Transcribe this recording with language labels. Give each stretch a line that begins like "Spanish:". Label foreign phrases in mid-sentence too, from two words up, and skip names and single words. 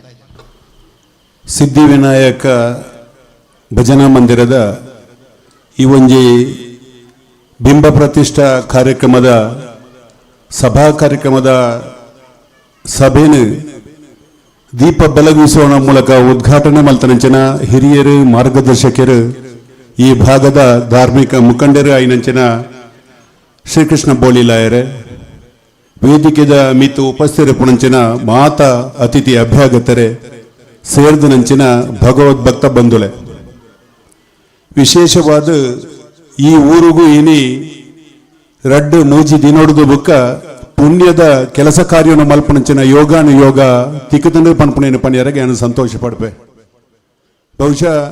Tulu: ಸಿದ್ಧಿವಿನಾಯಕ ಭಜನಾ ಮಂದಿರದ ಈ ಒಂಜಿ ಬಿಂಬ ಪ್ರತಿಷ್ಠಾ ಕಾರ್ಯಕ್ರಮದ ಸಭಾ ಕಾರ್ಯಕ್ರಮದ ಸಭೆಯನ್ನು ದೀಪ ಬೆಳಗಿಸುವ ಮೂಲಕ ಉದ್ಘಾಟನೆ ಮಲ್ತನಂಚಿನ ಹಿರಿಯರು, ಮಾರ್ಗದರ್ಶಕರು, ಈ ಭಾಗದ ಧಾರ್ಮಿಕ ಮುಖಂಡರು, ಐನಂಚಿನ ಶ್ರೀಕೃಷ್ಣ ಬೋಳಿಲಾಯರೆ ವೇದಿಕೆದ ಮಿತ್ತು ಉಪಸ್ಥಿತರಿಪುಣಂಚಿನ ಮಾತ ಅತಿಥಿ ಅಭ್ಯಾಗತರೆ ಸೇರ್ದನಂಚಿನ ಭಗವದ್ಭಕ್ತ ಬಂಧುಳೆ ವಿಶೇಷವಾದ ಈ ಊರಿಗೂ ಇನಿ ರಡ್ಡು ಮೂಜಿ ದಿನೋಡ್ದು ಬುಕ್ಕ ಪುಣ್ಯದ ಕೆಲಸ ಕಾರ್ಯವನ್ನು ಮಲ್ಪಣಂಚಿನ ಯೋಗಾನು ಯೋಗ ತಿಕ್ಕುತಂಡು ಪನ್ಪುಣೇನು ಪಣಿಯರಗೆ ನಾನು ಸಂತೋಷ ಪಡ್ಪೆ ಬಹುಶಃ